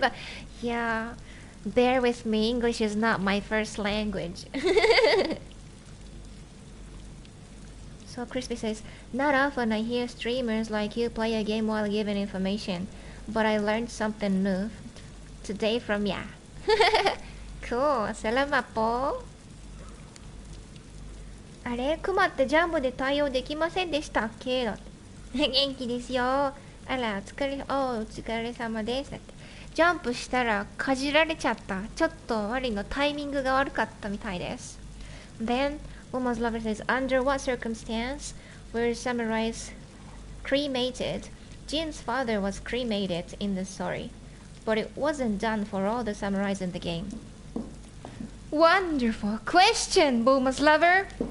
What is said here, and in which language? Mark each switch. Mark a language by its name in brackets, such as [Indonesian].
[English] But yeah, bear with me. English is not my first language. So Crispy says, not often I hear streamers like you play a game while giving information, but I learned something new today from ya. Cool. [Filipino] Salamat po. [Japanese] あれ、クマってジャンプで対応できませんでしたっけ？だって元気ですよ。あら、お疲れ様です。だってジャンプしたらかじられちゃった。ちょっとマリのタイミングが悪かったみたいです。 [English] Then Woman's lover says, under what circumstance were samurais cremated? Jin's father was cremated in the story, but it wasn't done for all the samurais in the game. Wonderful question, Woman's lover.